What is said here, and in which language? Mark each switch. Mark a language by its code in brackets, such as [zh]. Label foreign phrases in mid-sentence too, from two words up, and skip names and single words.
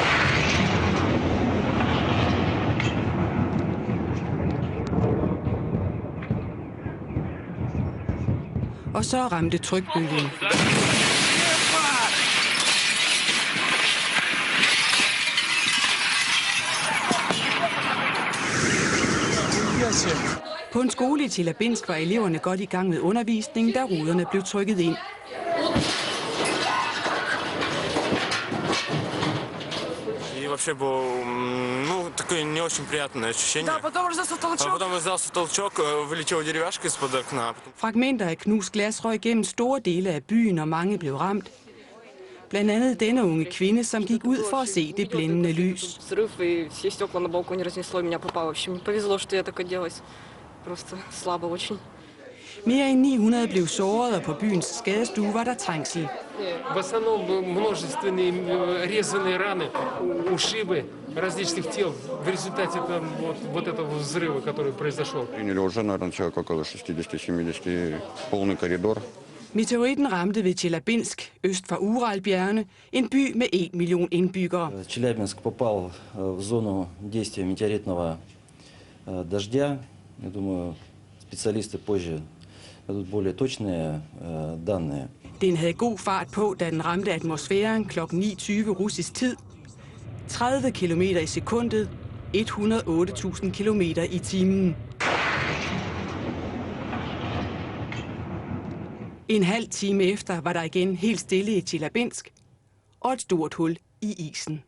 [da] Og så ramte trykbølgen. På en skole i Tjeljabinsk var eleverne godt i gang med undervisning, da ruderne blev trykket ind. [ru] И вообще было, такое не очень приятное ощущение. Да, потом раздался толчок. А потом раздался толчок, вылетела деревяшка из-под окна. [da] Fragmenter af knust glas røg gennem store dele af byen, og mange blev ramt. Blandt andet denne unge kvinde, som gik ud for at se det blændende lys. [ru] Взрыв и все стекла на балконе разнесло, и меня попало. В общем, повезло, что я так оделась. Просто слабо очень. [da] Mere end 900 blev såret, og på byens skadestue var der trængsel. [ru] В основном множественные резаные раны, ушибы различных тел в результате вот этого взрыва, который произошел. Приняли уже, наверное, человек около 60-70, полный коридор. [da] Meteoritten ramte ved Tjeljabinsk, øst for Uralbjergene, en by med 1 million indbyggere. [ru] Челябинск попал в зону действия метеоритного дождя. Я думаю, специалисты позже дадут более точные данные. [da] Den havde god fart på, da den ramte atmosfæren kl. 9:20 russisk tid. 30 km i sekundet, 108.000 km i timen. En halv time efter var der igen helt stille i Tjeljabinsk og et stort hul i isen.